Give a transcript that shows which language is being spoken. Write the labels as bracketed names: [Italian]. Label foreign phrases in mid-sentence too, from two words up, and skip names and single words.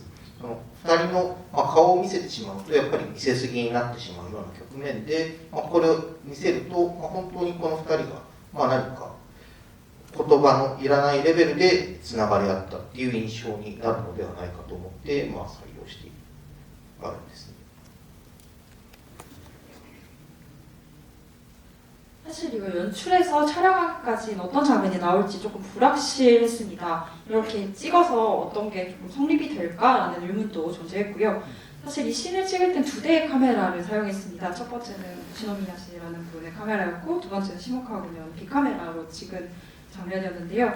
[Japanese] その2人の顔を見せてしまうとやっぱり見せすぎになってしまうような局面で、これを見せると、本当にこの2人が何か言葉のいらないレベルでつながり合ったっていう印象になるのではないかと思って、採用してあるんですね。 [Korean] 사실 이거 연출해서 촬영하기까지는 어떤 장면이 나올지 조금 불확실했습니다. 이렇게 찍어서 어떤 게 조금 성립이 될까라는 의문도 존재했고요. 사실 이 씬을 찍을 땐 2대의 카메라를 사용했습니다. 첫 번째는 우시노미야시라는 분의 카메라였고 두 번째는 시모카와 군의 빅카메라로 찍은 장면이었는데요.